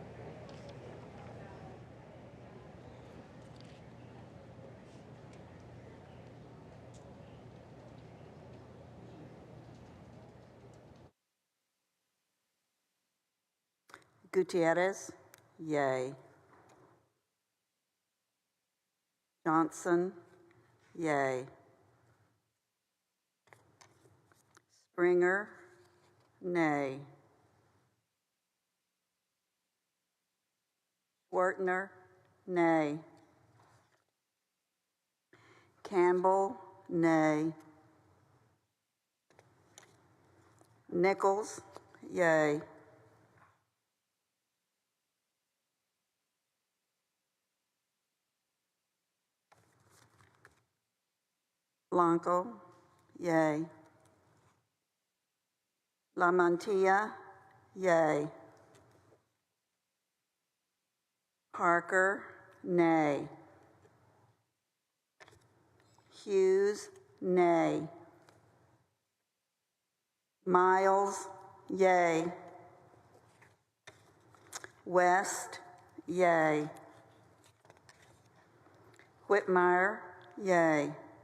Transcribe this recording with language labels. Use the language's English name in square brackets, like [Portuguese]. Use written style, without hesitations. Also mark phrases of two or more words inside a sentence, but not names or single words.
[English] Gutierrez, yay. Johnson, yay. Springer, nay. Wertner, nay. Campbell, nay. Nichols, yay. Blanco, yay. La Mantilla, yay. Parker, nay. Hughes, nay. Miles, yay. West, yay. Whitmire, yay.